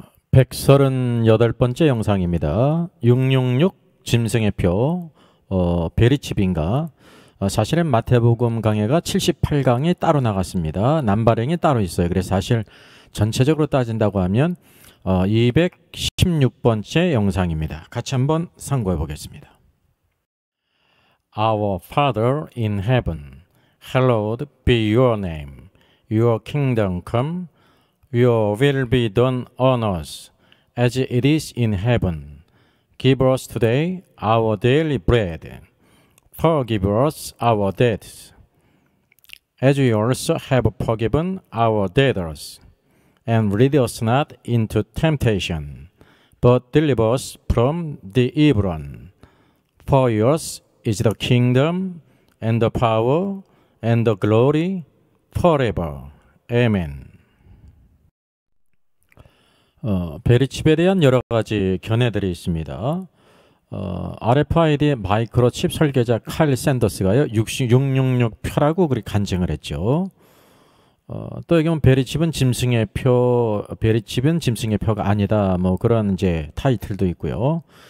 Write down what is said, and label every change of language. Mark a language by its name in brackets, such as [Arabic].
[Korean] 138번째 영상입니다. 666 짐승의 표, 베리칩인가. 사실은 마태복음 강해가 78강이 따로 나갔습니다. 남발행이 따로 있어요. 그래서 사실 전체적으로 따진다고 하면 216번째 영상입니다. 같이 한번 상고해 보겠습니다. [English] Our Father in heaven, hallowed be your name. Your kingdom come. Your will be done on earth as it is in heaven. Give us today our daily bread. Forgive us our debts, as we also have forgiven our debtors. And lead us not into temptation, but deliver us from the evil one. For yours is the kingdom, and the power, and the glory, forever. Amen. [Korean] 베리칩에 대한 여러 가지 견해들이 있습니다. RFID 마이크로칩 설계자 칼 샌더스가요 666표라고 그렇게 간증을 했죠. 또 여기 보면 베리칩은 짐승의 표가 아니다, 뭐 그런 이제 타이틀도 있고요.